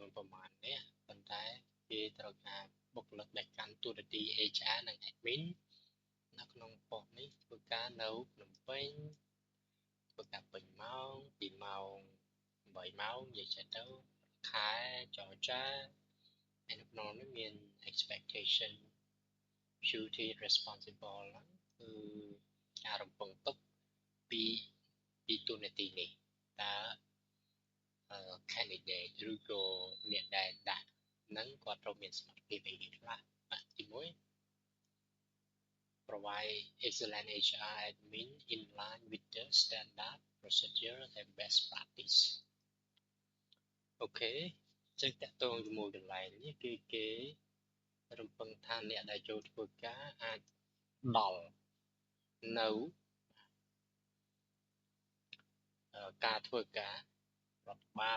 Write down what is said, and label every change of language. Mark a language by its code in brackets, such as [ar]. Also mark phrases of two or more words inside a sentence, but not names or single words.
[km] នប្រមាណនេះប៉ុន្តែគេត្រូវការបុគ្គលិកដែលកាន់តួនាទី HR និង admin នៅ ក្នុងប៉ុស្តិ៍នេះធ្វើការនៅភ្នំពេញធ្វើការពេញម៉ោងពីម៉ោង8ម៉ោងនិយាយចេះទៅខែចរចាហើយនៅក្នុងនេះមាន [en] expectation duty responsible [km] ហ្នឹងគឺការរំពឹងទុកពីតួនាទីនេះតើcandidate ឬក៏អ្នកដែលដាក់ហ្នឹងគាត់ត្រូវមានសមត្ថភាពអីខ្លះទី [en] 1 provide excellent HR admin in line with the standard procedure and best practice [km] អូខេចឹងតកតងជាមួយកន្លែងនេះគឺគេរំពឹងថាអ្នកដែលចូលធ្វើការអាចដល់នៅការធ្វើការរដ្ឋបាល